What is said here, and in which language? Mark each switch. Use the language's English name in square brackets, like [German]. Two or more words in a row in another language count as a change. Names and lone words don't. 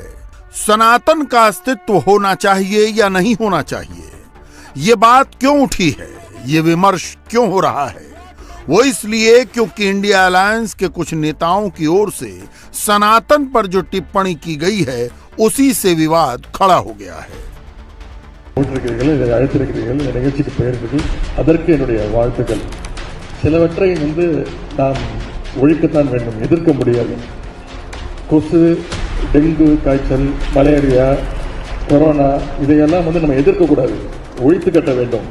[Hindi] सनातन का अस्तित्व होना चाहिए या नहीं होना चाहिए? ये बात क्यों उठी है, ये विमर्श क्यों हो रहा है? वो इसलिए क्योंकि इंडिया अलायंस के कुछ नेताओं की ओर से सनातन पर जो टिप्पणी की गई है, उसी से विवाद खड़ा हो गया है। [Tamil] நிகழ்ச்சிக்கு பெயர்ந்தது அதற்கு என்னுடைய வாழ்த்துக்கள். சிலவற்றை நாம் ஒழிக்கத்தான் வேண்டும், எதிர்க்க முடியாது. கொசு, டெங்கு காய்ச்சல், மலேரியா, கொரோனா இதையெல்லாம் நம்ம எதிர்க்க கூடாது, ஒழித்து கட்ட வேண்டும்.